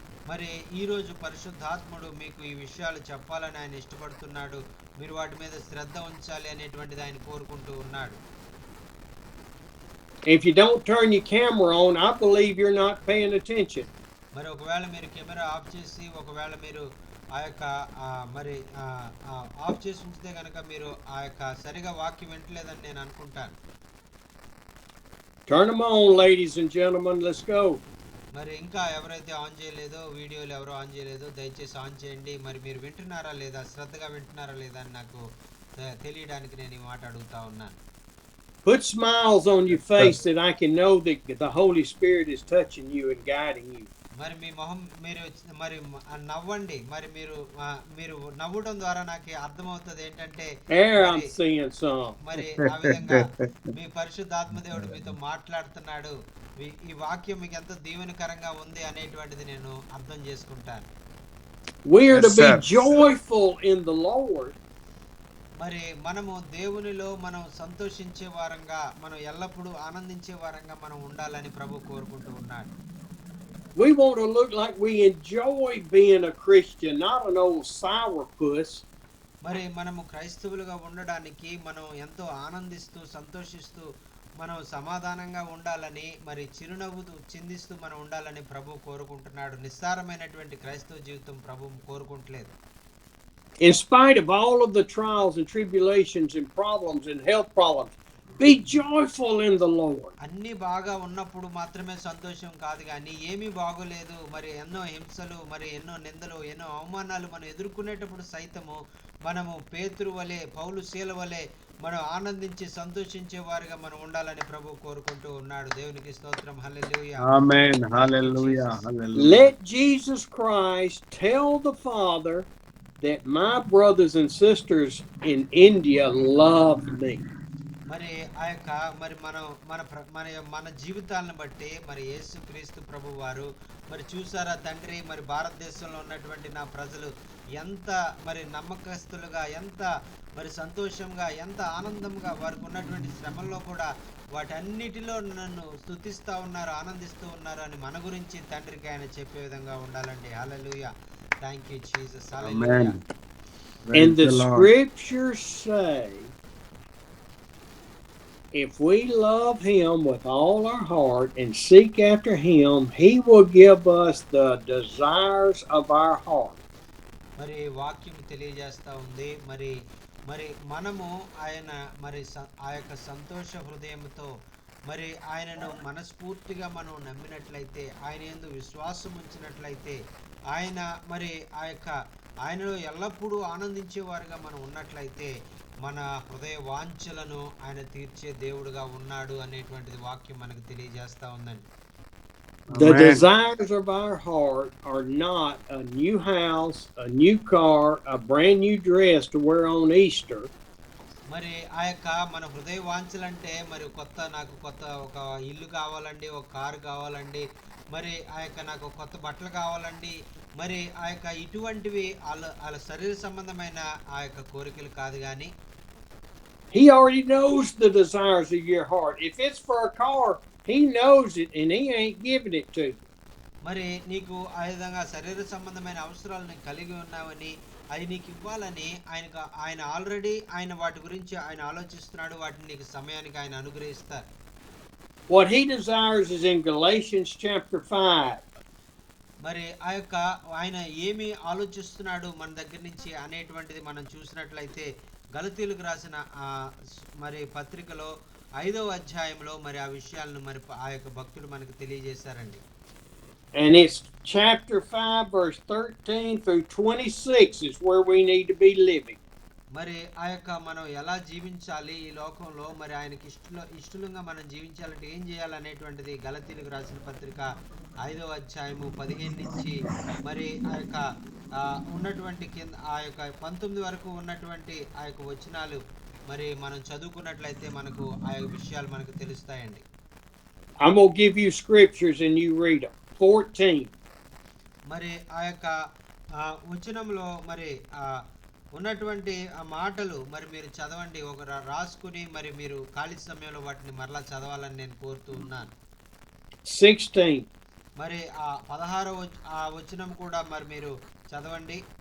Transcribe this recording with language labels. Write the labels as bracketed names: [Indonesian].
[Telugu] మరి ఈ రోజు పరిశుద్ధాత్ముడు మీకు ఈ విషయాలు చెప్పాలని ఆయన ఇష్టపడుతున్నాడు. మీరు వాటి మీద శ్రద్ధ ఉంచాలి అనేటువంటిది ఆయన కోరుకుంటూ ఉన్నాడు. [English] If you don't turn your camera on, I believe you're not paying attention. [Telugu] మరి ఒకవేళ మీరు కెమెరా ఆఫ్ చేసి ఒకవేళ మీరు ఆ యొక్క మరి ఆఫ్ చేసి ఉంచితే కనుక మీరు ఆ యొక్క సరిగా వాక్యం వింటలేదని నేను అనుకుంటాను. [English] Turn them on, ladies and gentlemen. Let's go. [Telugu] మరి ఇంకా ఎవరైతే ఆన్ చేయలేదో, వీడియోలు ఎవరో ఆన్ చేయలేదో దయచేసి ఆన్ చేయండి. మరి మీరు వింటున్నారా లేదా, శ్రద్ధగా వింటున్నారా లేదా అని నాకు తెలియడానికి నేను ఈ మాట అడుగుతా ఉన్నాను. [English] Put smiles on your face that I can know that the Holy Spirit is touching you and guiding you. [Telugu] మరి మీ మొహం మీరు మరి నవ్వండి. మరి మీరు నవ్వడం ద్వారా నాకు అర్థమవుతుంది ఏంటంటే [English] I'm seeing some. [Telugu] మరి ఆ విధంగా మీ పరిశుద్ధాత్మ దేవుడు మీతో మాట్లాడుతున్నాడు. ఈ వాక్యం మీకు ఎంత దీవెనకరంగా ఉంది అనేటువంటిది నేను అర్థం చేసుకుంటాను. [English] We are to be joyful in the Lord. [Telugu] మరి మనము దేవునిలో మనం సంతోషించే వారంగా, మనం ఎల్లప్పుడూ ఆనందించే వారంగా మనం ఉండాలని ప్రభు కోరుకుంటూ ఉన్నాడు. [English] We want to look like we enjoy being a Christian, not an old sourpuss. [Telugu] మరి మనము క్రైస్తవులుగా ఉండడానికి మనం ఎంతో ఆనందిస్తూ సంతోషిస్తూ మనం సమాధానంగా ఉండాలని, మరి చిరునవ్వుతూ చిందిస్తూ మనం ఉండాలని ప్రభు కోరుకుంటున్నాడు. నిస్సారమైనటువంటి క్రైస్తవ జీవితం ప్రభు కోరుకుంటలేదు. [English] In spite of all of the trials and tribulations and problems and health problems, Be joyful in the Lord. [Telugu] అన్ని బాగా ఉన్నప్పుడు మాత్రమే సంతోషం కాదు కానీ ఏమీ బాగోలేదు, మరి ఎన్నో హింసలు, మరి ఎన్నో నిందలు, ఎన్నో అవమానాలు మనం ఎదుర్కొనేటప్పుడు సైతము మనము పేతురు వలె, పౌలు శీల వలె మనం ఆనందించి సంతోషించే వారిగా మనం ఉండాలని ప్రభు కోరుకుంటూ ఉన్నాడు. దేవునికి స్తోత్రం. హల్లెలూయా. [English] Amen. Thank you, Hallelujah. Jesus. Hallelujah. Let Jesus Christ tell the Father that my brothers and sisters in India love me. [Telugu] మరి ఆ యొక్క మరి మనం మన జీవితాలను బట్టి మరి యేసుక్రీస్తు ప్రభు వారు మరి చూసారా తండ్రి, మరి భారతదేశంలో ఉన్నటువంటి నా ప్రజలు ఎంత మరి నమ్మకస్తులుగా, ఎంత మరి సంతోషంగా, ఎంత ఆనందంగా వారికి ఉన్నటువంటి శ్రమల్లో కూడా వాటన్నిటిలో నన్ను స్తుతిస్తూ ఉన్నారు, ఆనందిస్తూ ఉన్నారు అని మన గురించి తండ్రికి ఆయన చెప్పే విధంగా ఉండాలండి. [English] హల్లెలూయా. Thank you Jesus. హల్లెలూయా. Amen. And the the Lord. scriptures say, if we love him with all our heart and seek after him, he will give us the desires of our heart. [Telugu] మరి వాక్యం తెలియజేస్తూ ఉంది, మరి మరి మనము ఆయన మరి ఆ యొక్క సంతోష హృదయంతో మరి ఆయనను మనస్ఫూర్తిగా మనం నమ్మినట్లయితే, ఆయన యందు విశ్వాసం ఉంచినట్లయితే, ఆయన మరి ఆ యొక్క ఆయనలో ఎల్లప్పుడూ ఆనందించేవారుగా మనం ఉన్నట్లయితే మన హృదయ వాంఛలను ఆయన తీర్చే దేవుడుగా ఉన్నాడు అనేటువంటిది వాక్యం మనకు తెలియజేస్తూ ఉందండి. [English] The Amen. desires of our heart are not a new house, a new car, a brand new dress to wear on Easter. [Telugu] మరి ఆ యొక్క మన హృదయ వాంఛలంటే మరి నాకు కొత్త ఒక ఇల్లు కావాలండి, ఒక కారు కావాలండి, మరి ఆ యొక్క నాకు కొత్త బట్టలు కావాలండి, మరి ఆ యొక్క ఇటువంటివి వాళ్ళ శరీర సంబంధమైన ఆ యొక్క కోరికలు కాదు కానీ [English] He already knows the desires of your heart. If it's for a car, he knows it and he ain't giving it to you. [Telugu] మరి నీకు ఆ విధంగా శరీర సంబంధమైన అవసరాలను కలిగి ఉన్నావని, అది నీకు ఇవ్వాలని ఆయన ఆల్రెడీ ఆయన వాటి గురించి ఆయన ఆలోచిస్తున్నాడు. వాటిని నీకు సమయానికి ఆయన అనుగ్రహిస్తారు. [English] What he desires is in Galatians chapter 5. [Telugu] మరి ఆ యొక్క ఆయన ఏమి ఆలోచిస్తున్నాడు మన దగ్గర నుంచి అనేటువంటిది మనం చూసినట్లయితే గలతీయులకు రాసిన మరి పత్రికలో 5వ అధ్యాయంలో మరి ఆ విషయాలను మరి ఆ యొక్క భక్తుడు మనకు తెలియజేశారండి. [English] And it's chapter 5 verse 13 through 26 is where we need to be living. [Telugu] మరి ఆ యొక్క మనం ఎలా జీవించాలి ఈ లోకంలో, మరి ఆయనకి ఇష్టలుగా మనం జీవించాలంటే ఏం చేయాలనేటువంటిది గలతీయులకు రాసిన పత్రిక 5వ అధ్యాయము 15 నుంచి మరి ఆ యొక్క ఉన్నటువంటి కింద ఆ యొక్క 19 వరకు ఉన్నటువంటి ఆ యొక్క వచనాలు మరి మనం చదువుకున్నట్లయితే మనకు ఆ విషయాలు మనకు తెలుస్తాయండి. [English] I'm going to give you scriptures and you read them. 14. [Telugu] మరి ఆ యొక్క వచనంలో మరి ఉన్నటువంటి ఆ మాటలు మరి మీరు చదవండి, ఒక రాసుకుని మరి మీరు ఖాళీ సమయంలో వాటిని మరలా చదవాలని నేను కోరుతూ ఉన్నాను. [English] 16. [Telugu] మరి ఆ 16వ వచనం కూడా మరి మీరు చదవండి.